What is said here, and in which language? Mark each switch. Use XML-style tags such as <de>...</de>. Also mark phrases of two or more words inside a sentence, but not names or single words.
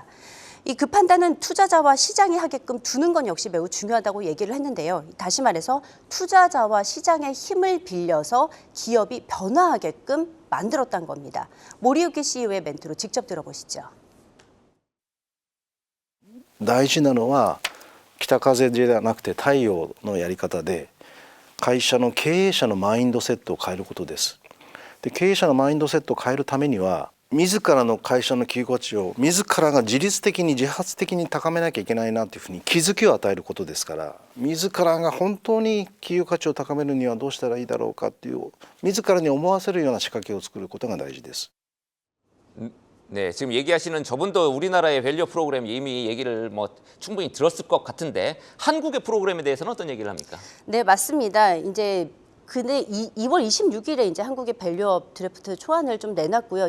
<ko>그 판단은 투자자와 시장이 하게끔 두는 건 역시 매우 중요하다고 얘기를 했는데요. 다시 말해서 투자자와 시장의 힘을 빌려서 기업이 변화하게끔 만들었다는 겁니다. 모리유키 CEO의 멘트로 직접 들어보시죠.</ko> <ja>大事なのは北風じゃなくて太陽のやり方で、会社の経営者のマインドセットを変えることです。で、経営者のマインドセットを変えるためには、自らの会社の企業価値を自らが自律的に自発的に高めなきゃいけないなというふうに気づきを与えることですから、自らが本当に企業価値を高めるにはどうしたらいいだろうかっていう自らに思わせるような仕掛けを作ることが大事です。</ja> <ko>네, 지금 얘기하시는 저분도 우리나라의 밸류 프로그램 이미 얘기를 뭐 충분히 들었을 것 같은데 한국의 프로그램에 대해서는 어떤 얘기를 합니까? 네, 맞습니다. 이제 근데 2월 26일에 이제 한국의 밸류업 드래프트 초안을 좀 내놨고요.</ko>